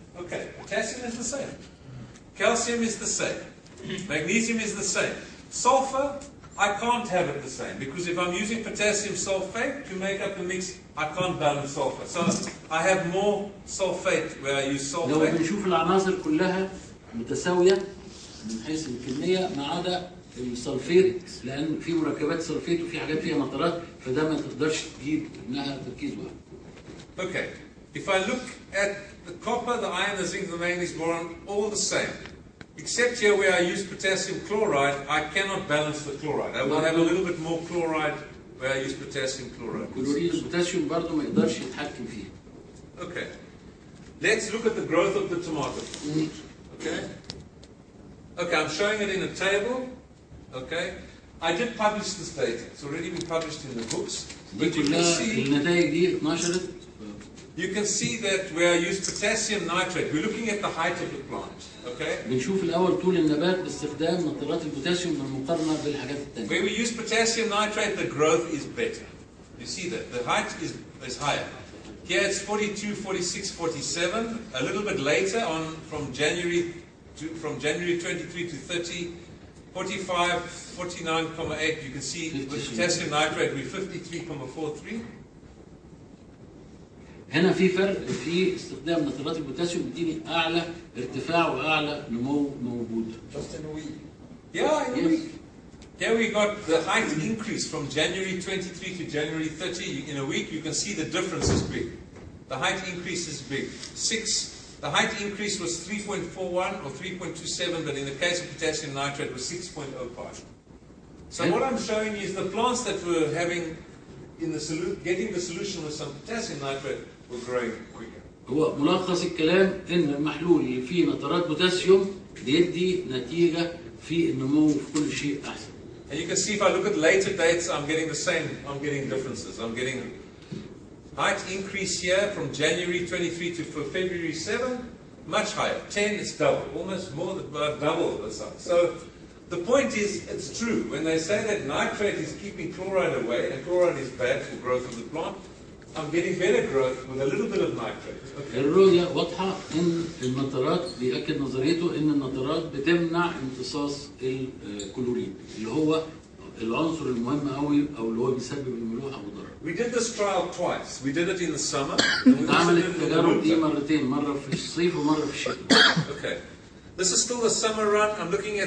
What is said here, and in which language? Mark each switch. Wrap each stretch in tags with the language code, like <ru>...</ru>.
<en>Okay, potassium is the same. Calcium is the same. Magnesium is the same. Sulfur, I can't have it the same because if I'm using potassium sulfate to make up the mix, I can't balance sulfur. So I have more sulfate where I use sulfate.</en> <ar>لو بنشوف العناصر كلها متساوية من حيث الكمية ما عدا السلفيت لأن في مركبات سلفيت وفي حاجات فيها نترات فده ما تقدرش تجيب إنها تركيز واحد.</ar> <en>Okay. If I look at the copper, the iron, the zinc, the manganese, boron, all the same. Except here where I use potassium chloride, I cannot balance the chloride. I will have a little bit more chloride where I use potassium chloride.</en> <ar>كلوريد البوتاسيوم برضه ما يقدرش يتحكم فيه.</ar> <en>Okay. Let's look at the growth of the tomato. Okay. Okay, I'm showing it in a table. Okay. I did publish this data. It's already been published in the books.</en> <ar>دي كلها النتائج دي اتنشرت.</ar> <en>You can see that where I use potassium nitrate, we're looking at the height of the plant, okay?</en> <ar>بنشوف الأول طول النبات باستخدام نترات البوتاسيوم بالمقارنة بالحاجات التانية.</ar> <en>Where we use potassium nitrate, the growth is better. You see that the height is higher. Here it's 42, 46, 47. A little bit later on, from January 23 to 30, 45, 49.8. You can see with potassium nitrate we're 53.43.</en> <ar>هنا في فرق في استخدام نترات البوتاسيوم بتديني اعلى ارتفاع واعلى نمو موجود.</ar> <en>Just in a week. Yeah, in a week. Here we got the height increase from January 23 to January 30. In a week, you can see the difference is big. The height increase is big. 6, The height increase was 3.41 or 3.27, but in the case of potassium nitrate it was 6.05. So what I'm showing you is the plants that were having in the getting the solution with some potassium nitrate were growing quicker.</en> <ar>هو ملخص الكلام ان المحلول اللي فيه نترات بوتاسيوم بيدي نتيجه في النمو في كل شيء احسن.</ar> <en>And you can see if I look at later dates, I'm getting the same. I'm getting differences. I'm getting height increase here from January 23 to February 7, much higher. 10 is double, almost more than double the size. So the point is, it's true. When they say that nitrate is keeping chloride away, and chloride is bad for growth of the plant, I'm getting better growth with a little bit of nitrate. Okay.</en> <ar>الرؤية واضحة ان النترات بيأكد نظريته ان النترات بتمنع امتصاص الكلوريد اللي هو العنصر المهم قوي او اللي هو بيسبب الملوحة والضرر.</ar> <en>We did this trial twice. We did it in the summer.</en> <ar>اتعملت التجارب دي مرتين، مرة في الصيف ومرة في الشتاء.</ar> <en>Okay. This is still the summer run. I'm looking at</en>